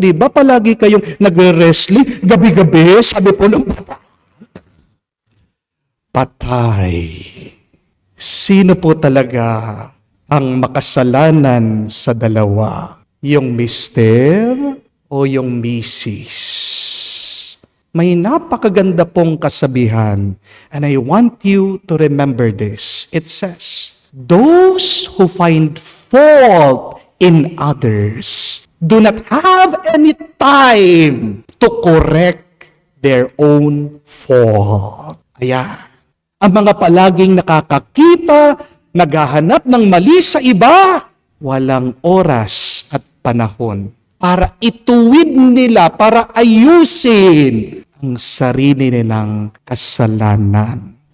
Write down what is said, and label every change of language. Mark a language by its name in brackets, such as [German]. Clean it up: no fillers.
[Filipino] Di ba palagi kayong nagre-wrestling gabi-gabi? Sabi po ng bata. Patay. Sino po talaga ang makasalanan sa dalawa? Yung mister o yung misis? May napakaganda pong kasabihan [English] and I want you to remember this. It says, those who find fault in others do not have any time to correct their own fault. [Filipino] Ayan. Ang mga palaging nakakakita, naghahanap ng mali sa iba, walang oras at panahon para ituwid nila, para ayusin ang sarili nilang kasalanan.